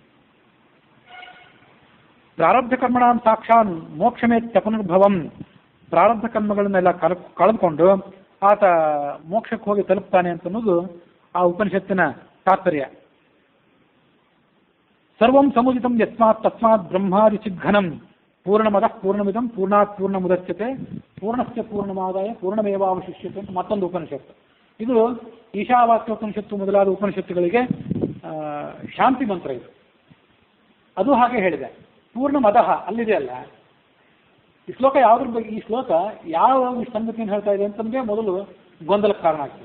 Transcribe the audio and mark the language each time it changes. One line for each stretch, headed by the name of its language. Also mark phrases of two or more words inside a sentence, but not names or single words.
Sanskrit: ಪ್ರಾರಬ್ಧ ಕರ್ಮಣಾಂ ಸಾಕ್ಷಾನ್ ಮೋಕ್ಷಮೇತ್ಯಪನುರ್ಭವಂ.
Kannada: ಪ್ರಾರಬ್ಧ ಕರ್ಮಗಳನ್ನೆಲ್ಲ ಕಳೆದುಕೊಂಡು ಆತ ಮೋಕ್ಷಕ್ಕೆ ಹೋಗಿ ತಲುಪ್ತಾನೆ ಅಂತ ಅನ್ನೋದು ಆ ಉಪನಿಷತ್ತಿನ ತಾತ್ಪರ್ಯ.
Sanskrit: ಸರ್ವಂ ಸಮುದಿತಂ ಯಸ್ಮಾತ್ ತಸ್ಮಾತ್ ಬ್ರಹ್ಮಾದಿ ಚಿದ್ಘನಂ ಪೂರ್ಣಮದಃ ಪೂರ್ಣಮಿದಂ ಪೂರ್ಣಾತ್ ಪೂರ್ಣಮುದಚ್ಯತೆ ಪೂರ್ಣಸ್ಯ ಪೂರ್ಣಮಾದಾಯ ಪೂರ್ಣಮೇವಾವಶಿಷ್ಯತೆ
Kannada: ಅಂತ ಮತ್ತೊಂದು ಉಪನಿಷತ್ತು. ಇದು ಈಶಾವಾಸ್ಯೋಪನಿಷತ್ತು ಮೊದಲಾದ ಉಪನಿಷತ್ತುಗಳಿಗೆ ಶಾಂತಿ ಮಂತ್ರ ಇದು. ಅದು ಹಾಗೆ ಹೇಳಿದೆ. ಪೂರ್ಣಮದಃ ಅಲ್ಲಿದೆಯಲ್ಲ, ಈ ಶ್ಲೋಕ ಯಾವುದ್ರ ಬಗ್ಗೆ, ಈ ಶ್ಲೋಕ ಯಾವ ಸಂಗತಿಯನ್ನು ಹೇಳ್ತಾ ಇದೆ ಅಂತಂದ್ರೆ ಮೊದಲು ಗೊಂದಲಕ್ಕೆ ಕಾರಣ ಆಗ್ತದೆ.